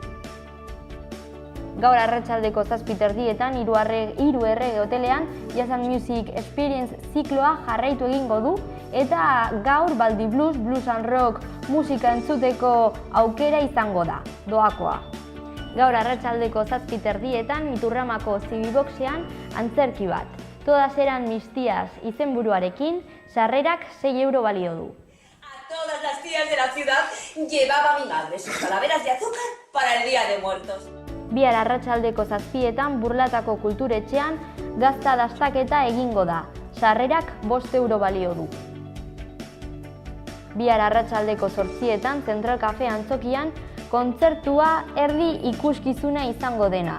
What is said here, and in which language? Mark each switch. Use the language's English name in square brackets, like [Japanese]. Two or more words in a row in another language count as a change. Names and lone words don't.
[Basque] Gaur arratsaldeko 7:30 Hiru Errege hotelean Jazz and Music Experience zikloa jarraitu egingo du eta gaur Baldi Blues, [English] Blues and Rock [Basque] musika entzuteko aukera izango da, doakoa. Gaur arratsaldeko 7:30 Iturramako Zibiboxean antzerki bat. Todas eran mis tías izenburuarekin, sarrerak 6 euro balio du. [Spanish] A todas las tías de la ciudad llevaba mi madre sus calaveras de azúcar para el Día de Muertos. [Basque] Bihar arratsaldeko 7etan Burlatako kulturetxean gazta dastaketa egingo da. Sarrerak 5 euro balio du. Bihar arratsaldeko 8etan Central Cafe antzokian kontzertua erdi ikuskizuna izango dena.